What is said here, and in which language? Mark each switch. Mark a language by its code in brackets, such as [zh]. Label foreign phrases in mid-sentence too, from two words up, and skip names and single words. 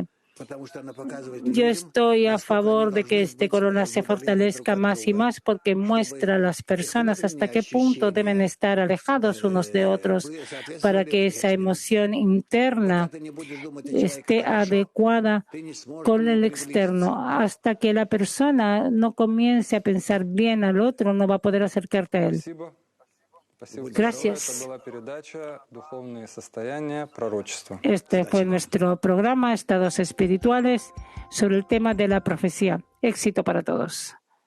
[es] Yo estoy a favor de que este corona se fortalezca más y más porque muestra a las personas hasta qué punto deben estar alejados unos de otros para que esa emoción interna esté adecuada con el externo. Hasta que la persona no comience a pensar bien al otro, no va a poder acercarte a él. [ru] Спасибо. Спасибо. [es] Gracias. [ru] Это была передача «Духовные состояния пророчества». [es] Este fue nuestro programa, Estados Espirituales, sobre el tema de la profecía. Éxito para todos.